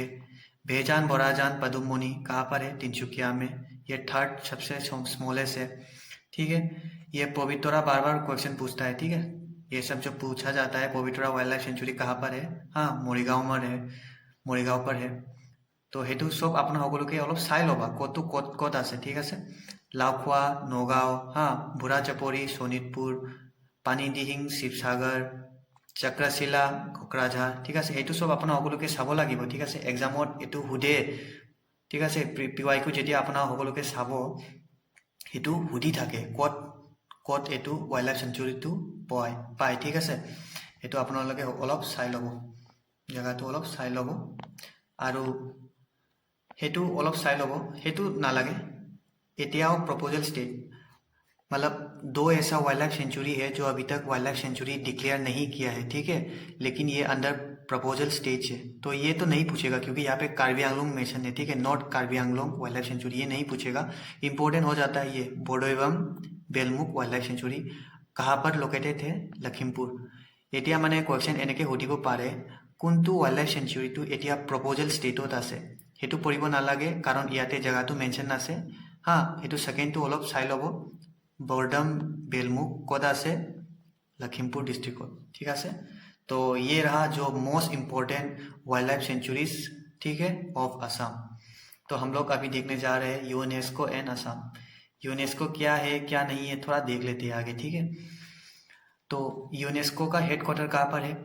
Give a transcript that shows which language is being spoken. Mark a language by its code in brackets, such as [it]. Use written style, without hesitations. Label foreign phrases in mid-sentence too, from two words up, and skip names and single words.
[hi] भेजान बोराजान पदुमोनी कहाँ पर है? तिनसुकिया में। ये थर्ड सबसे स्मॉलेस्ट है, ठीक है। ये पवित्रा बार बार क्वेश्चन पूछता है, ठीक है। ये सब जो पूछा जाता है, पवित्रा वाइल्ड लाइफ सेंचुरी कहाँ पर है? हाँ, मोरीगांव में है, मोरीगांव पर है। [as] তো সেইটো চব আপোনাৰ সকলোকে অলপ চাই ল'বা, ক'তো ক'ত ক'ত আছে, ঠিক আছে। লাওখোৱা, নগাঁও, হা, বুঢ়া চাপৰি, শোণিতপুৰ, পানীদিহিং, শিৱসাগৰ, চক্ৰশিলা, কোকৰাঝাৰ, ঠিক আছে। সেইটো চব আপোনাৰ সকলোকে চাব লাগিব, ঠিক আছে। এক্সামত এইটো সোধে, ঠিক আছে। PYQ যেতিয়া আপোনাৰ সকলোকে চাব, সেইটো সুধি থাকে ক'ত ক'ত এইটো [en] wild life sanctuaryটো [as] পায়, ঠিক আছে। সেইটো আপোনালোকে অলপ চাই ল'ব, জেগাটো অলপ চাই ল'ব। আৰু সেইটো অলপ চাই ল'ব, সেইটো নালাগে। [hi] एटियाओ [en] proposal state, [hi] मतलब 2 ऐसा [en] wild life sanctuary [hi] है जो अभी तक [en] wild life sanctuary [hi] डिक्लेयर नहीं किया है, ठीक है। लेकिन ये [en] under proposal stage [hi] है, तो ये तो नहीं पूछेगा क्योंकि यहाँ पे कार्बी आंगलोंग मेंशन है, ठीक है। नॉट कार्बी आंगलोंग वाइल्ड लाइफ सेंचुरी, ये नहीं पूछेगा। इंपॉर्टेंट हो जाता है ये बोडो एवं बेलमुख वाइल्ड लाइफ सेंचुरी कहाँ पर लोकेटेड है? लखीमपुर। [as] এতিয়া মানে কুৱেশ্যন এনেকৈ সুধিব পাৰে, কোনটো [en] wild life sanctuaryটো [as] এতিয়া [en] proposal stateত [as] আছে। সেইটো পঢ়িব নালাগে কাৰণ ইয়াতে জেগাটো মেনশ্যন আছে, हाँ। সেইটো সেকেন্ডটো অলপ চাই ল'ব। বৰডাম बेलमुख ক'ত আছে? [hi] लखीमपुर डिस्ट्रिक्ट, ठीक है। तो ये रहा जो [en] most important wild life sanctuaries, [hi] ठीक है, ऑफ असम। तो हम लोग अभी देखने जा रहे हैं यूनेस्को एंड असम। यूनेस्को क्या है क्या नहीं है थोड़ा देख लेते हैं आगे, ठीक है। तो यूनेस्को का हेडक्वार्टर कहाँ पर है?